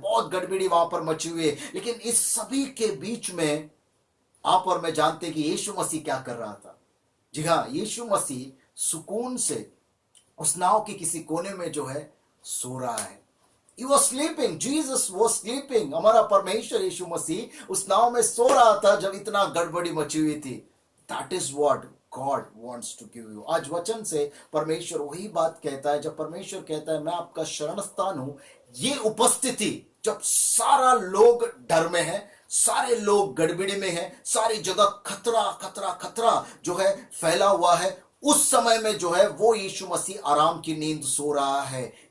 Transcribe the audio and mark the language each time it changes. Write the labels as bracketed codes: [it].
[hi] बहुत गड़बड़ी वहां पर मची हुई है. लेकिन इस सभी के बीच में आप और मैं जानते हैं कि यीशु मसीह क्या कर रहा था. जी हाँ, यीशु मसीह सुकून से उस नाव के किसी कोने में जो है सो रहा है. [en] He was sleeping. Jesus was sleeping. [hi] हमारा परमेश्वर यीशु मसीह उस नाव में सो रहा था जब इतना गड़बड़ी मची हुई थी. [en] That is what God wants to give you. [hi] आज वचन से परमेश्वर वही बात कहता है. जब परमेश्वर कहता है मैं आपका शरण स्थान हूं, ये उपस्थिति जब सारा लोग डर में है, सारे लोग गड़बड़ी में हैं, सारी जगह खतरा खतरा खतरा जो है फैला हुआ है, उस समय में जो है वो यीशु मसीह आराम की नींद सो रहा है.